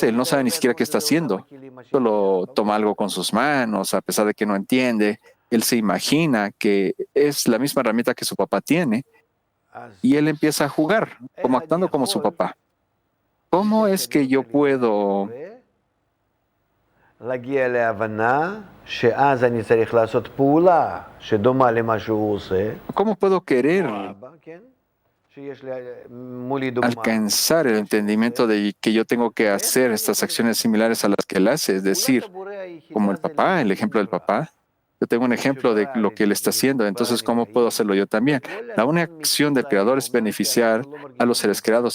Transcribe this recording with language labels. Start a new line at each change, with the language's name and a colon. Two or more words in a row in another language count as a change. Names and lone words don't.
Spanish: Él no sabe ni siquiera qué está haciendo. Solo toma algo con sus manos, a pesar de que no entiende. Él se imagina que es la misma herramienta que su papá tiene y él empieza a jugar, como actuando como su papá. ¿Cómo es que yo puedo
Hebrew: להגיע להבנה שאז אני צריך לעשות פעולה שדומה למה שהוא עושה.
Spanish: cómo puedo querer
Hebrew: אבא, כן? שיש לי מולי דוגמה.
Spanish: alcanzar el entendimiento de que yo tengo que hacer estas acciones similares a las que él hace? Es decir, como el papá, el ejemplo del papá. Yo tengo un ejemplo de lo que él está haciendo, entonces ¿cómo puedo hacerlo yo también? La única acción del Creador es beneficiar a los seres creados.